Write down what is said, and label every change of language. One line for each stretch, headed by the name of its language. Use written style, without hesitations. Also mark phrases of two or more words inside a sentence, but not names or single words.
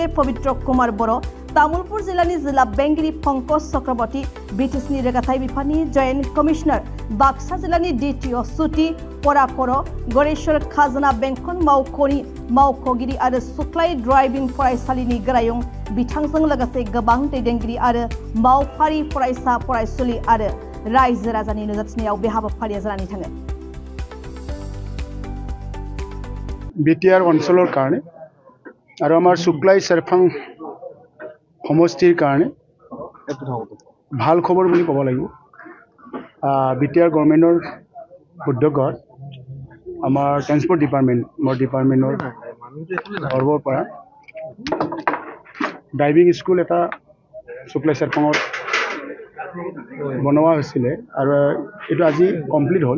Bodo: पवित्र कुमार बर', तामुलपुर जिल्लानि जिल्ला बेंगिरि पंकज चक्रवर्ती, बिटिसिनि रोगाथाइ बिफाननि
English: joint commissioner,
Bodo: बाक्सा जिल्लानि डिटिअ सुति पराकर, गरेश्वर खाजोना बेंखन मावख'नि मावख'गिरि आरो सुख्लाय ड्राइभिं फरायसालिनि गोरायुं बिथांजों लोगोसे गोबां दैदेनगिरि आरो मावफारि फरायसा फरायसुलि आरो रायजो राजानि नुजाथिनायाव बे हाबाफारिया जानानै थाङो।
Assamese: बिटिआर অঞ্চলৰ কাৰণে আৰু আমাৰ সুক্লাই চেৰফাং সমষ্টিৰ কাৰণে ভাল খবৰ বুলি ক'ব লাগিব। বিটিআৰ গভৰ্ণমেণ্টৰ উদ্যোগত আমাৰ
English: transport department's
Assamese: তৰফৰ পৰা
English: driving school
Assamese: এটা সুক্লাই চেৰফাঙত বনোৱা হৈছিলে আৰু এইটো আজি কমপ্লিট হ'ল।